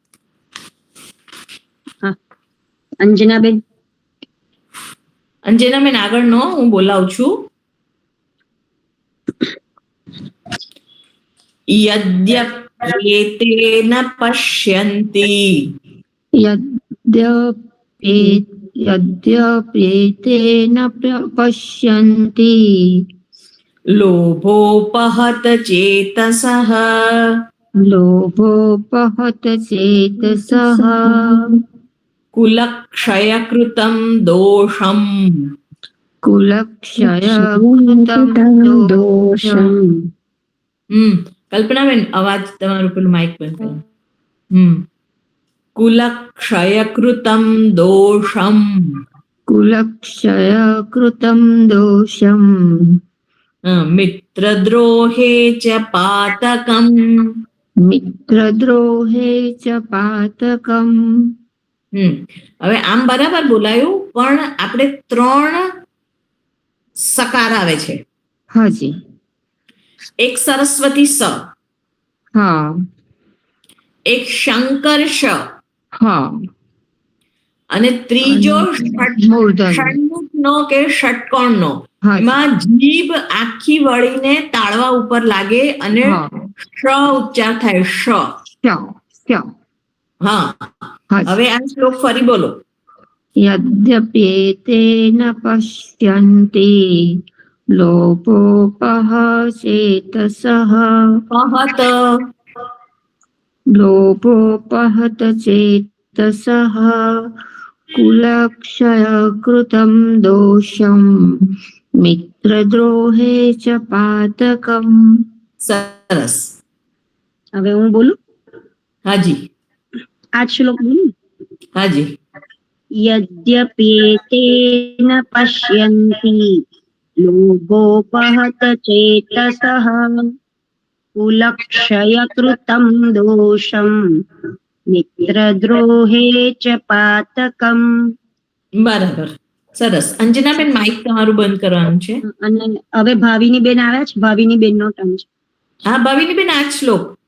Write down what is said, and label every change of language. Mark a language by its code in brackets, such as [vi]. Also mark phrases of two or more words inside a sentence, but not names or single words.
[gu] અંજનાબેન. અંજનાબેન આગળનો હું બોલાવું છું. [sa] યદ્યપ્યેતેન પશ્યન્તિ यद्यप्येतेन पश्यन्ति લોભોપહત ચેતસઃ लोभोपहत चेतसः કુલક્ષયકૃતમ દોષમ कुलक्षयकृतं दोषम्. [gu] કલ્પનાબેન અવાજ તમારું પેલું માઇક બંધ કરો. [sa] કુલક્ષયકૃતમ દોષમ कुलक्षयकृतं दोषम् મિત્રદ્રોહે ચ પાતકમ. मित्रद्रोहे च पातकम्. [gu] હવે આમ બરાબર બોલાયું, પણ આપણે 3 સકાર આવે છે. હાજી. એક સરસ્વતી સ, હા એક શંકર શ, હા અને ત્રીજો મૂર્ધન્ય. ષણમુખનો કે ષટકોણનો. હા એમાં જીભ આખી વળીને તાળવા ઉપર લાગે અને હા. શ ઉચ્ચાર થાય. શ. હા. હવે આ શ્લોક ફરી બોલો. [sa] यद्यप्येतेन पश्यन्ति लोभोपह चेतसः પહત लोभोपहत चेतसः कुलक्षयकृतं दोषम् मित्रद्रोहे च पातकम्. [gu] સરસ. હવે હું બોલું. હાજી, આ જ શ્લોક બોલું. હાજી. [sa] यद्यप्येतेन पश्यन्ति लोभोपहत चेतसः कुलक्षयकृतं दोषं मित्रद्रोहे च पातकम्. [gu] બરાબર, સરસ. અંજનાબેન માઇક તમારું બંધ કરવાનું છે. અને હવે ભાવિની બેન આવ્યા છે. ભાવિની બેન નો ટર્ન છે. હા ભાવિની બેન, આ જ શ્લોક.